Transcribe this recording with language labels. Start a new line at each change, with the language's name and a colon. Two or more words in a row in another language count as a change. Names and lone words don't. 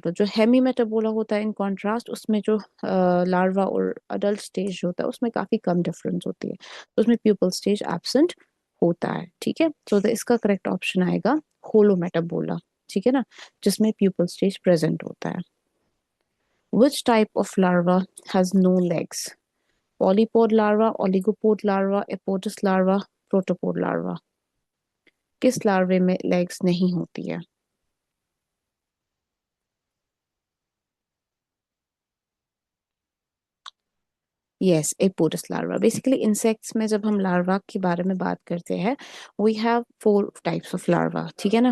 Hindi: जो हेमी मेटाबोला होता है
English: in contrast
Hindi: उसमें जो लार्वा और
English: adult stage
Hindi: होता है उसमें काफी कम डिफरेंस होती है, तो उसमें
English: pupal stage absent
Hindi: होता है, ठीक है. तो इसका
English: correct option
Hindi: आएगा होलोमेटाबोला, ठीक है ना, जिसमें
English: pupal stage present
Hindi: होता है.
English: Which type of larva has no legs? Polypod larva, oligopod larva, apodous larva, protopod larva.
Hindi: किस लार्वे में लेग्स नहीं होती है?
English: yes, apodous larva.
Hindi: बेसिकली इंसेक्ट्स में जब हम लार्वा के बारे में बात करते हैं
English: we have four types of larva,
Hindi: ठीक है ना.